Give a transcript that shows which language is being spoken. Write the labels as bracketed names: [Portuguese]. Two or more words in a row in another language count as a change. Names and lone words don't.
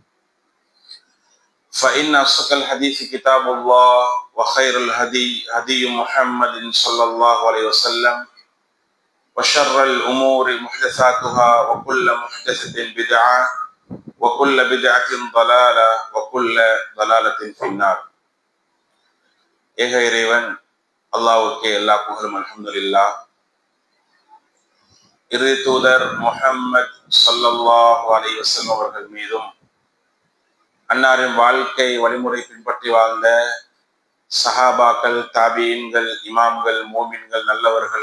[Arabic] فإن أصدق الحديث كتاب الله وخير الهدي هدي محمد صلى الله عليه وسلم وشر الأمور محدثاتها وكل محدثة بدعة وكل بدعة ضلالة وكل ضلالة في النار. [Tamil] ஏக இறைவன் அல்லாஹ்வுக்கே எல்லா புகழும். [Arabic] الحمد لله. [Tamil] இறை தூதர் முஹம்மத் [Arabic] صلى الله عليه وسلم [Tamil] அவர்கள் மீதும் அன்னாரின் வாழ்க்கை வழிமுறை பின்பற்றி வாழ்ந்த சஹாபாக்கள், தாபீன்கள், இமாம்கள், மோமின்கள், நல்லவர்கள்